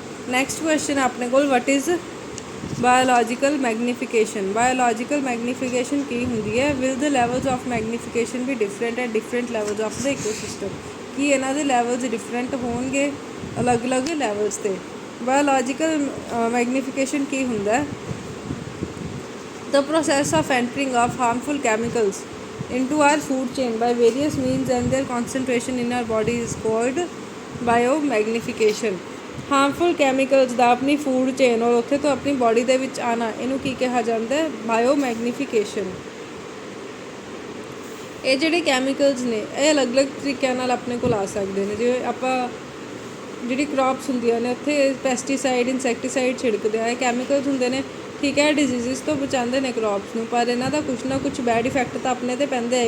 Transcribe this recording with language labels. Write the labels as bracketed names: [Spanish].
[English] next question [Punjabi] ਆਪਣੇ ਕੋਲ, [English] What is biological magnification? [Punjabi] Biological magnification ਕੀ ਹੁੰਦੀ ਹੈ? [English] Will the levels of magnification be different at different levels of the ecosystem? [Punjabi] ਕੀ ਇਹਨਾਂ ਦੇ levels different ਹੋਣਗੇ ਅਲੱਗ-ਅਲੱਗ ਲੈਵਲਸ 'ਤੇ? ਬਾਇਓਲੋਜੀਕਲ ਮੈਗਨੀਫਿਕੇਸ਼ਨ ਕੀ ਹੁੰਦਾ? [English] The process of entering of harmful chemicals into our food chain by various means and their concentration in our body is called biomagnification. [Punjabi] Harmful chemicals ਦਾ ਆਪਣੀ food chain ਔਰ ਉੱਥੇ ਤੋਂ ਆਪਣੀ body ਦੇ ਵਿੱਚ ਆਉਣਾ, ਇਹਨੂੰ ਕੀ ਕਿਹਾ ਜਾਂਦਾ? ਬਾਇਓਮੈਗਨੀਫਿਕੇਸ਼ਨ। ਇਹ ਜਿਹੜੇ ਕੈਮੀਕਲਸ ਨੇ ਇਹ ਅਲੱਗ-ਅਲੱਗ ਤਰੀਕਿਆਂ ਨਾਲ ਆਪਣੇ ਕੋਲ ਆ ਸਕਦੇ ਨੇ। ਜਿਵੇਂ ਆਪਾਂ ਜਿਹੜੀ ਕ੍ਰੌਪਸ ਹੁੰਦੀਆਂ ਨੇ ਉੱਥੇ ਪੈਸਟੀਸਾਈਡ, ਇਨਸੈਕਟੀਸਾਈਡ ਛਿੜਕਦੇ ਆ, ਇਹ ਕੈਮੀਕਲਸ ਹੁੰਦੇ ਨੇ, ਠੀਕ ਹੈ, ਡਿਜ਼ੀਜ਼ਿਸ ਤੋਂ ਬਚਾਉਂਦੇ ਨੇ ਕ੍ਰੌਪਸ ਨੂੰ, ਪਰ ਇਹਨਾਂ ਦਾ ਕੁਛ ਨਾ ਕੁਛ ਬੈਡ ਇਫੈਕਟ ਤਾਂ ਆਪਣੇ 'ਤੇ ਪੈਂਦਾ ਹੈ।